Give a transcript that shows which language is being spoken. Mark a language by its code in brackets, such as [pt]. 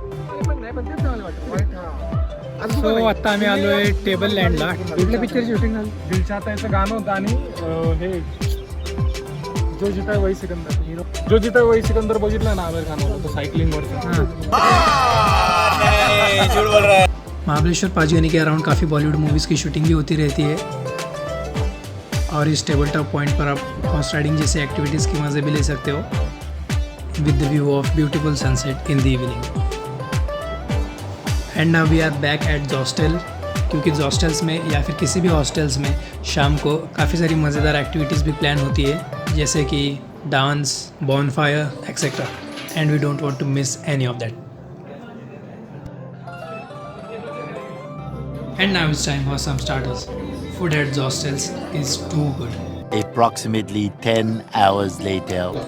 [mr] So आता आम्ही आलो आहे टेबल लँडला. कुठल्या पिक्चरची शूटिंग झाली? दिल चाहता याचं गाणं होतं आणि हे जो जिता वही सिकंदर हिरो जो जिता वही सिकंदर बघितलं ना आमिर खान होतं सायकलिंगवरचं. [hi] महाबलेश्वर पाँचगनी के अराउंड काफ़ी बॉलीवुड मूवीज़ की शूटिंग भी होती रहती है और इस टेबल टॉप पॉइंट पर आप हॉर्स राइडिंग जैसे एक्टिविटीज़ की मज़े भी ले सकते हो [en] With the view of beautiful sunset in the evening. And now we are back at hostel, [hi] क्योंकि हॉस्टल्स में या फिर किसी भी हॉस्टल्स में शाम को काफ़ी सारी मज़ेदार एक्टिविटीज़ भी प्लान होती है जैसे कि dance, bonfire etcetera, [en] And we don't want to miss any of that. And now it's time for some starters. Food at hostels is too good. Approximately 10 hours later.